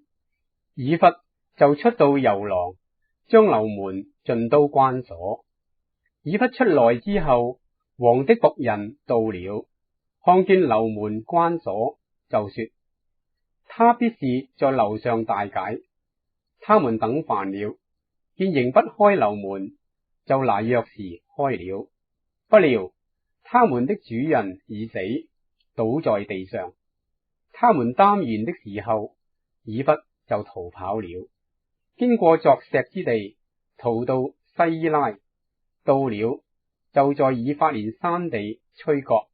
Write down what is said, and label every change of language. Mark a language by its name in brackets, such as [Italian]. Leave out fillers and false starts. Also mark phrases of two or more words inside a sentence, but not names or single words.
[Chinese] 以弗就出到遊廊，將樓門盡都關鎖。以弗出來之後，王的僕人到了，看見樓門關鎖，就說：他必是在樓上大解。他們等煩了，見仍不開樓門，就拿鑰匙開了。不料他們的主人已死，倒在地上。他們耽延的時候，以弗就逃跑了，經過鑿石之地，逃到西伊拉，到了就在以法蓮山地吹角。